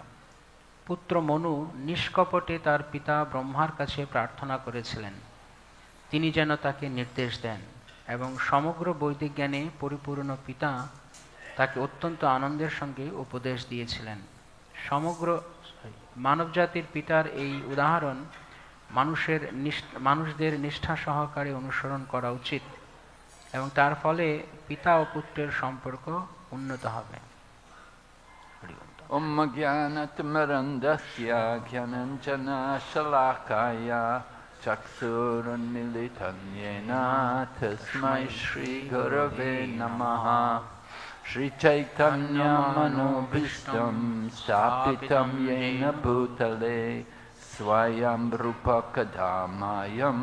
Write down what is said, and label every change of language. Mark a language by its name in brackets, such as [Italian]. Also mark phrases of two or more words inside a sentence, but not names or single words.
[Bangla] পুত্র মনু নিষ্কপটে তার পিতা ব্রহ্মার কাছে প্রার্থনা করেছিলেন তিনি যেন তাকে নির্দেশ দেন, এবং সমগ্র বৈদিক জ্ঞানে পরিপূর্ণ পিতা তাকে অত্যন্ত আনন্দের সঙ্গে উপদেশ দিয়েছিলেন। সমগ্র মানবজাতির পিতার এই উদাহরণ মানুষদের নিষ্ঠা সহকারে অনুসরণ করা উচিত, এবং তার ফলে পিতা ও পুত্রের সম্পর্ক উন্নত হবে। [Sanskrit] ॐ ज्ञानतिमिरान्धस्य ज्ञानाञ्जन शलाकया चक्षुरुन्मीलितं येन तस्मै श्री गुरवे नमः श्री चैतन्य मनोऽभीष्टं स्थापितं येन भूतले स्वयं रूप कदामयम्